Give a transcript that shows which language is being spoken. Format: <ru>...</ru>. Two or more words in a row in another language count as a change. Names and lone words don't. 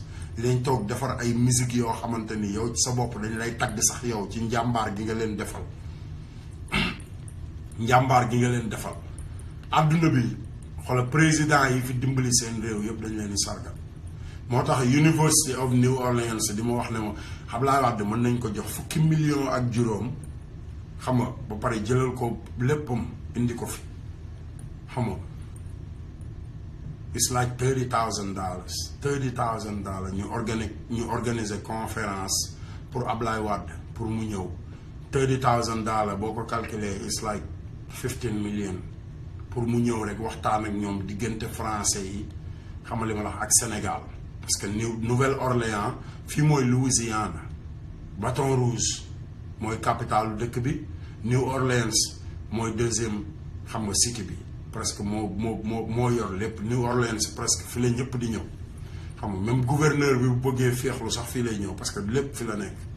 <wo>dinañ toog defar ay musique yoo xamante ni yow ci sa bopp dañ lay tagg sax yow ci njàmbaar gi nga leen defal njàmbaar gi nga leen defal àdduna bi xoolal président yi fi dimbali seen réew yëpp dañ leen di sargal moo tax University of New Orleans di ma wax ne ma Abdoulaye Wade mën nañ ko jox fukki million ak juróom xam nga ba pare jëlal ko léppam indi ko fi xam nga</wo> <en>it's like $30,000</en> <wo>ñu organiser conférence pour Abdoulaye Wade pour mu ñëw $30,000 boo ko calculer</wo> <en>it's like 15 million</en> <wo>pour mu ñëw rek waxtaan ak ñoom diggante français yi xam nga li ma la wax ak Sénégal</wo> <fr>parce que</fr> <wo>Nouvelle-Orléans fii mooy Louisiana Baton Rouge mooy capitalu dëkk bi New Orleans mooy deuxième xam nga cité bi presque moo yor lépp New Orleans presque fi la ñëpp di ñëw xam nga même gouverneur bi bu bëggee féexlu sax fii lay ñëw</wo> <fr>parce que</fr> <wo>lépp fi la nekk</wo>